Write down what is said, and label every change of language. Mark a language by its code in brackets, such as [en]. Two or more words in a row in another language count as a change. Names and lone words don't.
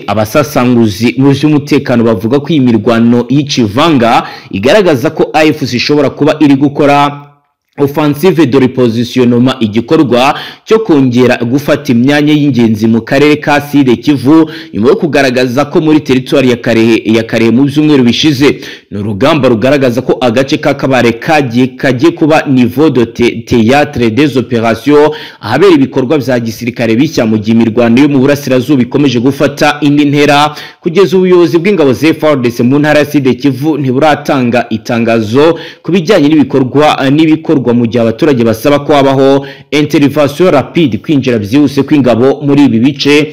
[rw] Abasasanguzi mu by'umutekano bavuga ko iyi mirwano y'Chivanga igaragaza ko AFC ishobora kuba iri gukora [fr] offensive de repositionnement, [rw] igikorwa cyo kongera gufata imyanya y'ingenzi mu karere ka Sud Kivu nyuma yo kugaragaza ko muri territoire ya Karehe mu byumweru bishize. Ni urugamba rugaragaza ko agace ka Kabare kagiye kuba [fr] niveau de théâtre des opérations, [rw] ahabera ibikorwa bya gisirikare bishya mu gihe imirwano yo mu burasirazuba ikomeje gufata indi ntera. Kugeza ubuyobozi bw'ingabo za FARDC mu ntara ya Sud Kivu ntiburatanga itangazo ku bijyanye n'ibikorwa mu gihe abaturage basaba ko habaho [fr] intervention rapide, [rw] kwinjira byihuse kw'ingabo muri ibi bice.